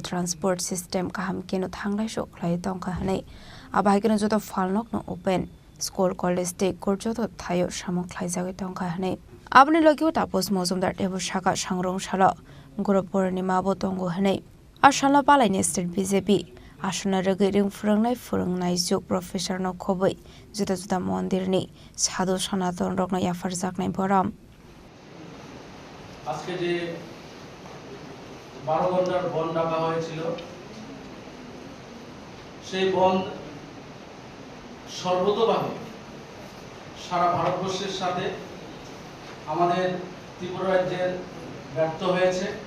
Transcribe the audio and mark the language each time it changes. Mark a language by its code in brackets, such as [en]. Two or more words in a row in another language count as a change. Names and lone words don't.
[en] transport system [trp] kaham keno thanglai shok khlai tongka hanei abai keno joto falnok no [en] open school college [trp] te korjoto thayo samok khlai jagai tongka hanei abni logyo tapos mozumdar tebo shaka sangrong shala guru purnima bo tongo hanei ashala palai ne state BJP asuna regiring furangnai jog professor no khoboi juta juta mondir ni sadhu sanaton rok no yafar jaknai boram [bn] আজকে যে 12 ঘন্টার বন্ধ ডাকা হয়েছিল সেই বন্ধ সর্বতোভাবে সারা ভারতবর্ষের সাথে আমাদের ত্রিপুরা রাজ্যের ব্যর্থ হয়েছে